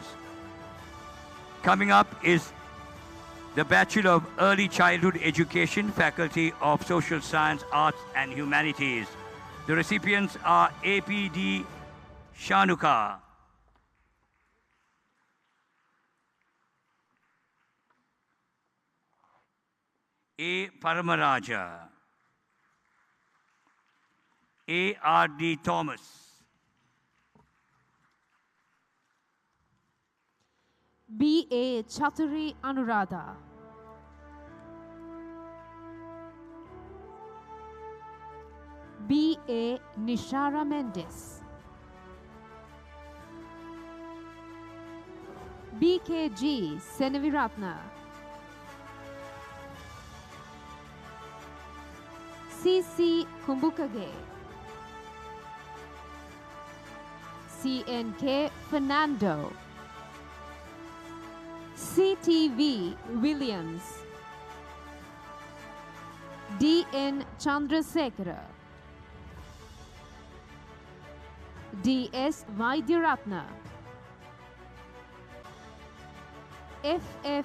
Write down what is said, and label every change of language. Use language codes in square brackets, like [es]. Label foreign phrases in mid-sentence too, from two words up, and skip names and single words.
[en] Coming up is the Bachelor of Early Childhood Education, Faculty of Social Science, Arts and Humanities. The recipients are APD Shanuka, A. Paramaraja, A.R.D. Thomas, B.A. Chaturi Anuradha, B.A. Nishara Mendes, B.K.G. Senaviratna, C.C. Kumbukage, C.N.K. Fernando, C.T.V. Williams, D.N. Chandrasekhara, D.S. Vaidyaratna, F.F.